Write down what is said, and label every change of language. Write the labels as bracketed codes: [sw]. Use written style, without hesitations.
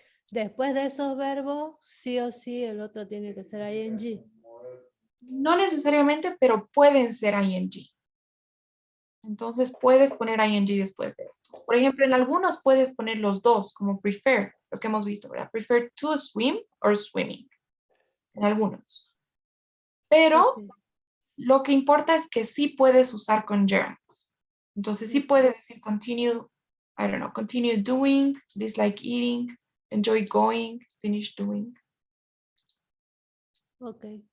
[es] Después de esos verbos, sí o sí, el otro tiene que ser ing. No necesariamente, pero pueden ser ing. Entonces puedes poner ing después de esto. Por ejemplo, en algunos puedes poner los dos, como prefer, lo que hemos visto, ¿verdad? [en] Prefer to swim or swimming. [es] En algunos. Pero [en] Ok. [es] lo que importa es que sí puedes usar con gerunds. Entonces sí puedes decir [en] continue, I don't know, continue doing, dislike eating, enjoy going, finish doing. Ok.